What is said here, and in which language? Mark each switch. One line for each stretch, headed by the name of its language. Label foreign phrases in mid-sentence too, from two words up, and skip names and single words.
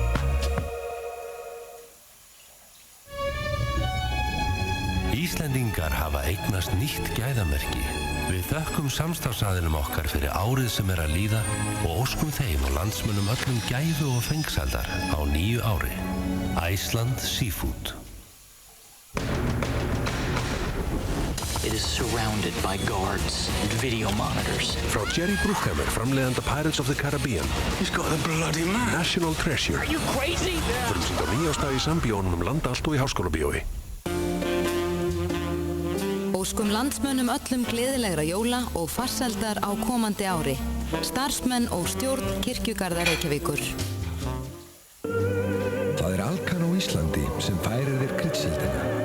Icelandic: Íslendingar hafa eignast nýtt gæðamerki. Við þökkum samstarfsaðilum okkar fyrir árið sem er að líða og óskum þeim og landsmönnum öllum gæfu og fengsældar á nýju ári. Iceland Seafood.
English: It is surrounded by guards and video monitors.
Icelandic: Frá Jerry Bruckheimer, framleiðanda Pirates of the Caribbean.
English: He's got a bloody man. National Treasure. Are you crazy?
Icelandic: Frumsýnd á nýjástað í Sambíónum land allt og í Háskólabíói. Óskum landsmönnum öllum gleðilegra jóla og farsældar á komandi ári. Starfsmenn og stjórn Kirkjugarða Reykjavíkur. Það Alkan á Íslandi sem færir þér kryddsíldina.